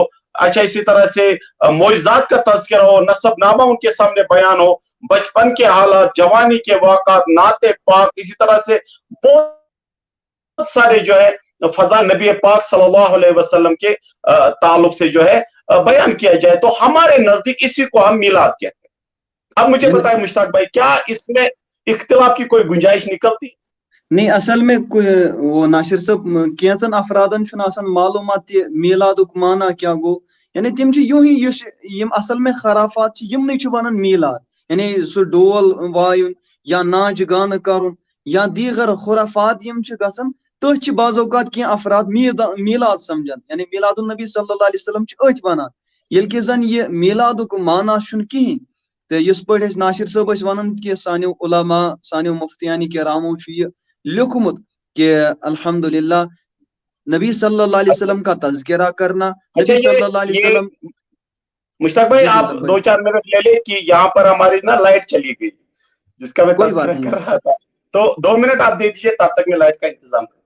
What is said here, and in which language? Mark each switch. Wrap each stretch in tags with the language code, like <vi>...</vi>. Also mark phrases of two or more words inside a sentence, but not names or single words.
<ur>اچھا اسی طرح سے معجزات کا تذکرہ ہو, نسب نامہ ان کے سامنے بیان ہو, بچپن کے حالات, جوانی کے واقعات, نعت پاک, اسی طرح سے بہت سارے جو ہے فضا نبی پاک</ur> <ar>صلی اللہ علیہ وسلم</ar> <ur>کے تعلق سے جو ہے بیان کیا جائے. تو ہمارے نزدیک اسی کو ہم میلاد کہتے ہیں. اب مجھے بتائیں مشتاق بھائی, کیا اس میں اختلاف کی کوئی گنجائش نکلتی؟ نہیں, اصل میں وہ</ur> <ks>ناصر صاحب کینچن افرادن چھن آسان معلومات میلادک معنی کیا گو, یعنی تم یوں ہی اصل میں خرافات یم چھ ونان میلاد, یعنی سو ڈول وایون یا ناچ گان کرن یا دیگر خرافات یم چھ گژھان تھی چھ بعض اوقات کی افراد میلاد سمجھان, یعنی میلاد النبی</ks> <ar>صلی اللہ علیہ وسلم</ar> <ks>چھ ات ونان یل کہ زن یہ میلادک معنی چھن کہین. تو اس پہ ناصر صاحب ونان کہ سانو علماء سانو مفتیان کرامو یہ لکھمت کہ الحمدللہ</ks> <ur>نبی صلی اللہ علیہ وسلم کا تذکرہ کرنا,</ur> <ks>نبی</ks> <ar>صلی اللہ علیہ وسلم.</ar> <ur>مشتاق بھائی آپ 2-4 منٹ لے لیں کہ یہاں پر ہماری نا لائٹ چلی گئی جس کا میں تذکرہ کر رہا تھا, تو 2 منٹ آپ دے دیجئے تب تک میں لائٹ کا انتظام کروں.</ur>